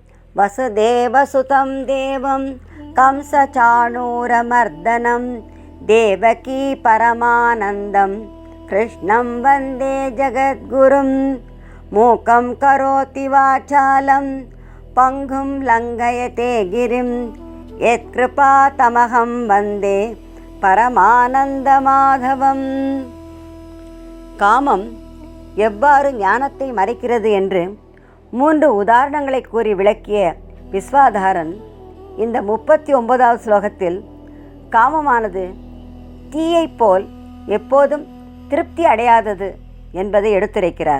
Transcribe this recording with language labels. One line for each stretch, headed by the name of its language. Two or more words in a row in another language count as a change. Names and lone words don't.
Sanskrit: वसुदेवसुतं देवं कंसचाणूरमर्दनं देवकी परमानन्दं कृष्णं वन्दे जगद्गुरुं मूकं करोति वाचालं पङ्गुं लङ्घयते गिरिं यत्कृपातमहं वन्दे பரமானந்தமாதவம்.
Tamil: காமம் எவ்வாறு ஞானத்தை மறைக்கிறது என்று 3 உதாரணங்களை கூறி விளக்கிய விஸ்வாதாரன் இந்த 39வது ஸ்லோகத்தில் காமமானது தீயைப் போல் எப்போதும் திருப்தி அடையாதது என்பதை எடுத்துரைக்கிறார்.